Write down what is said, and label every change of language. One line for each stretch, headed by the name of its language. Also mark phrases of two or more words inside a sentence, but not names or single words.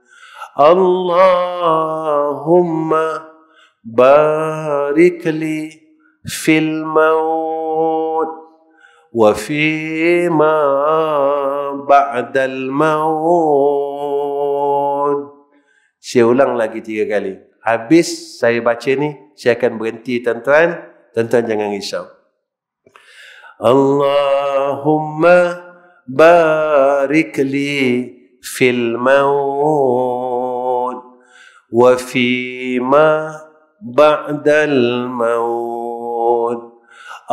Arabic: اللهم بارك لي في الموت وفيما بعد الموت.
Malay: Saya ulang lagi 3 kali. Habis saya baca ni, saya akan berhenti, tuan-tuan. Tuan-tuan jangan risau.
Arabic: اللهم بارك لي في الموت وفيما بعد الموت.